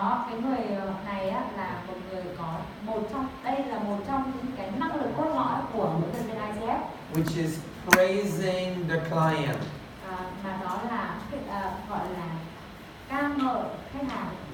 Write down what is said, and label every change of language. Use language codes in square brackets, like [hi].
[vi] Cái người này á, là một người có đây là một trong những cái năng lực cốt lõi của huấn luyện viên ICF. [en] Which is praising the client. [vi] Mà đó là gọi là ca ngợi khách hàng.